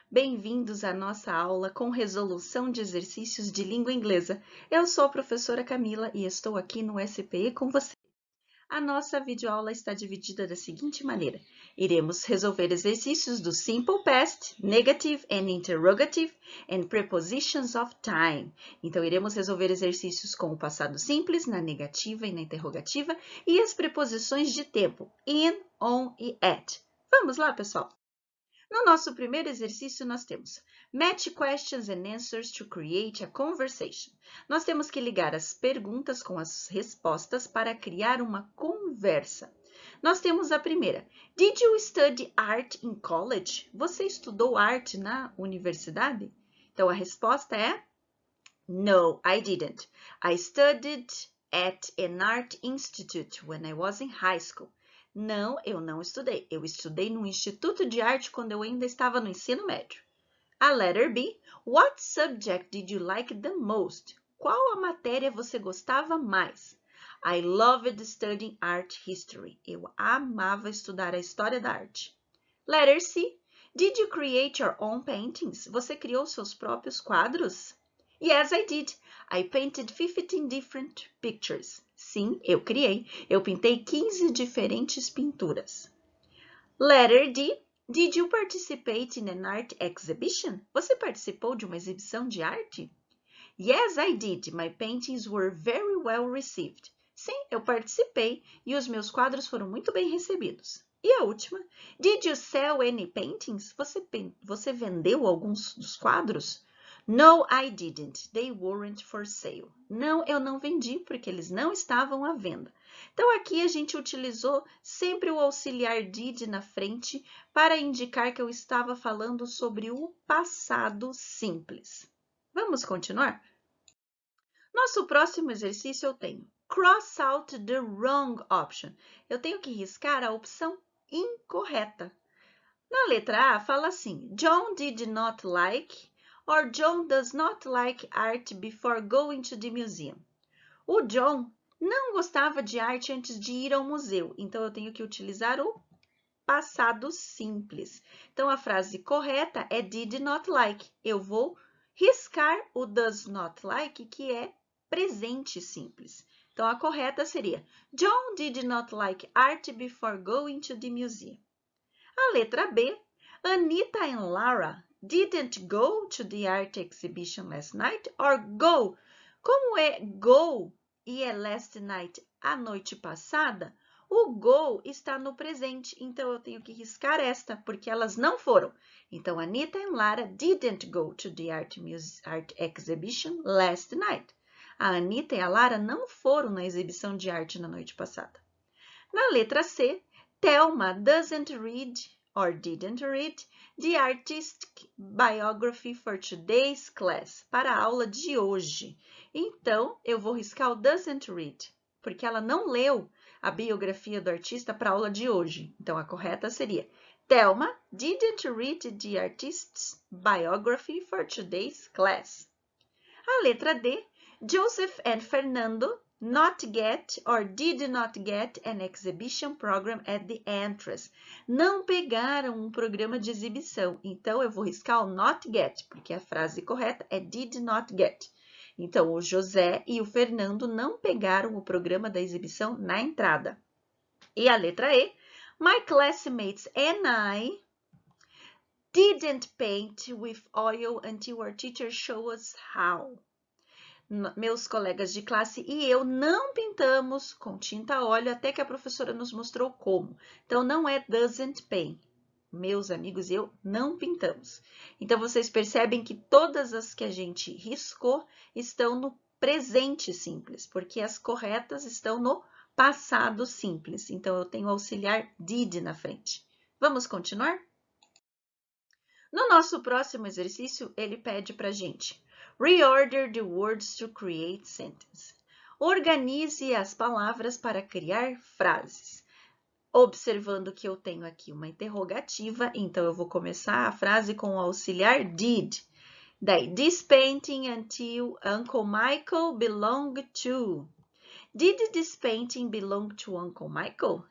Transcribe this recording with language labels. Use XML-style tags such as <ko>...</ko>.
<pt>Bem-vindos à nossa aula com resolução de exercícios de língua inglesa. Eu sou a professora Camila e estou aqui no SPE com você. A nossa videoaula está dividida da seguinte maneira. Iremos resolver exercícios do</pt> <en>Simple Past, Negative and Interrogative and Prepositions of Time.</en> <pt>Então, iremos resolver exercícios com o passado simples, na negativa e na interrogativa, e as preposições de tempo, in, on e at. Vamos lá, pessoal? No nosso primeiro exercício, nós temos</pt> <en>Match questions and answers to create a conversation.</en> <pt>Nós temos que ligar as perguntas com as respostas para criar uma conversa. Nós temos a primeira.</pt> <en>Did you study art in college?</en> <pt>Você estudou arte na universidade? Então, a resposta é</pt> <en>No, I didn't. I studied at an art institute when I was in high school.</en> <pt>Não, eu não estudei. Eu estudei no Instituto de Arte quando eu ainda estava no ensino médio.</pt> <en>A letter B. What subject did you like the most?</en> <pt>Qual a matéria você gostava mais?</pt> <en>I loved studying art history.</en> <pt>Eu amava estudar a história da arte.</pt> <en>Letter C. Did you create your own paintings?</en> <pt>Você criou seus próprios quadros?</pt> <en>Yes, I did. I painted 15 different pictures.</en> <pt>Sim, eu criei. Eu pintei 15 diferentes pinturas.</pt> <en>Letter D. Did you participate in an art exhibition?</en> <pt>Você participou de uma exibição de arte?</pt> <en>Yes, I did. My paintings were very well received.</en> <pt>Sim, eu participei e os meus quadros foram muito bem recebidos. E a última.</pt> <en>Did you sell any paintings?</en> <pt>Você vendeu alguns dos quadros?</pt> <en>No, I didn't. They weren't for sale.</en> <pt>Não, eu não vendi porque eles não estavam à venda. Então, aqui a gente utilizou sempre o auxiliar did na frente para indicar que eu estava falando sobre o passado simples. Vamos continuar? Nosso próximo exercício eu tenho</pt> <en>cross out the wrong option.</en> <pt>Eu tenho que riscar a opção incorreta. Na letra A, fala assim,</pt> <en>John did not like or John does not like art before going to the museum.</en> <pt>O John não gostava de arte antes de ir ao museu, então eu tenho que utilizar o passado simples. Então, a frase correta é did not like. Eu vou riscar o does not like, que é presente simples. Então, a correta seria</pt> <en>John did not like art before going to the museum.</en> <pt>A letra B,</pt> <en>Anita and Lara didn't go to the art exhibition last night or go.</en> <pt>Como é go e é last night a noite passada, o go está no presente, então eu tenho que riscar esta, porque elas não foram.</pt> <en>Então, Anita and Lara didn't go to the art exhibition last night.</en> <pt>A Anita e a Lara não foram na exibição de arte na noite passada. Na letra C,</pt> <en>Thelma doesn't read or didn't read the artistic biography for today's class,</en> <pt>para a aula de hoje. Então, eu vou riscar o doesn't read, porque ela não leu a biografia do artista para a aula de hoje. Então, a correta seria</pt> <en>Thelma didn't read the artist's biography for today's class.</en> <pt>A letra D,</pt> <en>Joseph and Fernando not get or did not get an exhibition program at the entrance.</en> <pt>Não pegaram um programa de exibição. Então, eu vou riscar o not get, porque a frase correta é did not get. Então, o José e o Fernando não pegaram o programa da exibição na entrada. E a letra E,</pt> <en>my classmates and I didn't paint with oil until our teacher showed us how.</en> <pt>Meus colegas de classe e eu não pintamos com tinta a óleo até que a professora nos mostrou como. Então, não é doesn't paint. Meus amigos e eu não pintamos. Então, vocês percebem que todas as que a gente riscou estão no presente simples, porque as corretas estão no passado simples. Então, eu tenho o auxiliar did na frente. Vamos continuar? No nosso próximo exercício, ele pede para a gente</pt> <en>reorder the words to create sentences.</en> <pt>Organize as palavras para criar frases. Observando que eu tenho aqui uma interrogativa, então eu vou começar a frase com o auxiliar did.</pt> <en>Daí, this painting until Uncle Michael belonged to. Did this painting belong to Uncle Michael?</en>